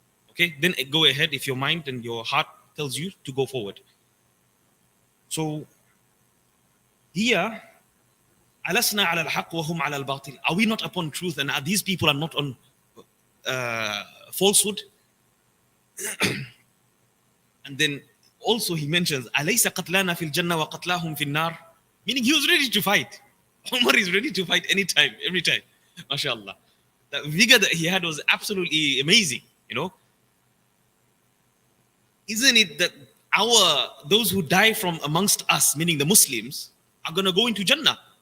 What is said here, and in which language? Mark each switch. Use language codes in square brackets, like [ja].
[en] Okay, then go ahead if your mind and your heart tells you to go forward. So here, [ar] أَلَسْنَا عَلَى الْحَقِّ وَهُمْ عَلَى الْبَاطِلِ. [en] Are we not upon truth and are these people are not on falsehood? And then also he mentions [ar] أَلَيْسَ قَتْلَانَا فِي الْجَنَّةِ وَقَتْلَاهُمْ فِي النَّارِ. [en] Meaning he was ready to fight. Umar is ready to fight anytime, every time. MashaAllah. The vigor that he had was absolutely amazing, you know. Isn't it that those who die from amongst us, meaning the Muslims, are gonna go into Jannah?